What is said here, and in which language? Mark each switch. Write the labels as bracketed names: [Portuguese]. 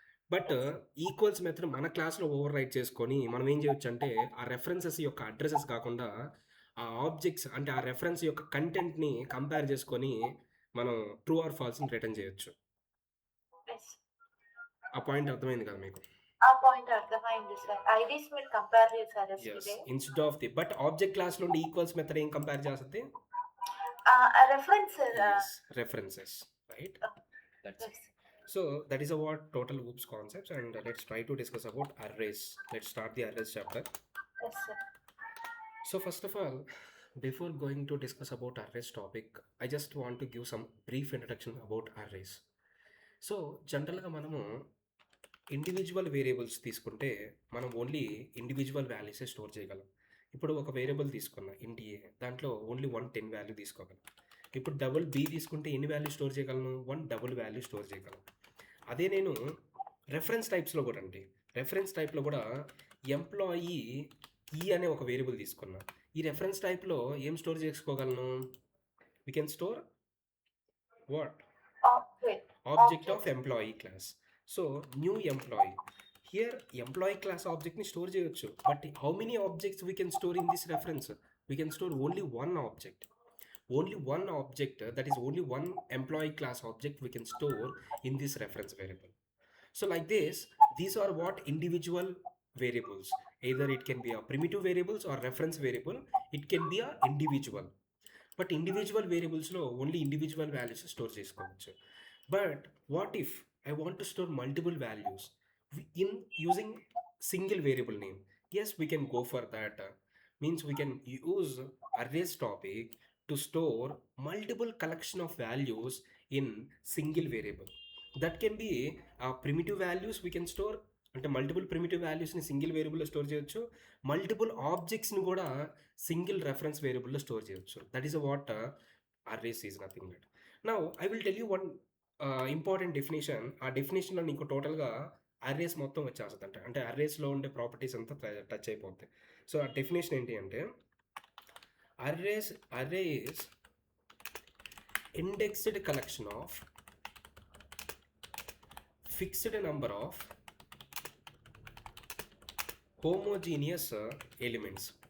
[Telugu] But equals method మన క్లాస్లో over right చేసుకొని మనం ఏం చేయొచ్చు అంటే ఆ రెఫరెన్సెస్ యొక్క అడ్రసెస్ కాకుండా ఆ ఆబ్జెక్ట్స్ అంటే ఆ రెఫరెన్స్ యొక్క కంటెంట్ని కంపేర్ చేసుకొని మనం ట్రూ ఆర్ ఫాల్స్ని రిటర్న్ చేయొచ్చు. [English] Yes. [Telugu] ఆ పాయింట్ అర్థమైంది కదా మీకు? ఆ పాయింట్ అర్థమైంది సార్. ఐడీస్ మీరు కంపేర్ చేశారు [English] Yes, yesterday. [Telugu] Instead of the but object క్లాస్లో ఉండే ఈక్వల్స్ మెథడ్ ఏం కంపేర్ చేస్తుంది, [English] Reference. references, right? That's it. Yes. So that is about total OOPS concepts, and let's try to discuss about arrays. Let's start the arrays chapter. Yes, sir. So first of all, before going to discuss about arrays topic, I just want to give some brief introduction about arrays. [Telugu] So జనరల్గా మనము individual variables తీసుకుంటే మనం only individual వాల్యూసే store చేయగలం. ఇప్పుడు ఒక variable తీసుకున్నా ఇంటి ఏ, దాంట్లో ఓన్లీ 10 వాల్యూ తీసుకోగలం. ఇప్పుడు డబుల్ బి తీసుకుంటే ఎన్ని వాల్యూ స్టోర్ చేయగలను, 1 డబుల్ వాల్యూ స్టోర్ చేయగలం. అదే నేను రెఫరెన్స్ టైప్స్లో కూడా అండి, రెఫరెన్స్ టైప్లో కూడా ఎంప్లాయీ ఈ అనే ఒక వేరియబుల్ తీసుకున్నా. ఈ రెఫరెన్స్ టైప్లో ఏం స్టోర్ చేసుకోగలను, [English] We can store what, object of employee class. [Telugu] So new employee, here employee class ఆబ్జెక్ట్ని store చేయొచ్చు. [English] But how many objects we can store in this reference, we can store only one object. Only one object, that is only one employee class object we can store in this reference variable. So like this, these are what individual variables. Either it can be a primitive variables or reference variable, it can be a individual. But individual variables lo only individual values store [Telugu] chesukovachu. [English] But what if I want to store multiple values in using single variable name? Yes, we can go for that. Means we can use arrays topic to store multiple collection of values in single variable. That can be primitive values we can store, [Telugu] అంటే multiple primitive వాల్యూస్ని single వేరియబుల్లో store చేయొచ్చు, multiple ఆబ్జెక్ట్స్ని కూడా single reference వేరియబుల్లో store చేయొచ్చు. [English] That is what arrays is nothing but. Now I will tell you one important definition. [Telugu] ఆ డెఫినేషన్లో నీకు టోటల్గా arrays మొత్తం వచ్చేస్తుందంట, అంటే అర్రేస్లో ఉండే ప్రాపర్టీస్ అంతా టచ్ అయిపోతాయి. సో ఆ డెఫినేషన్ ఏంటి అంటే, [English] array is indexed collection of fixed number of homogeneous elements.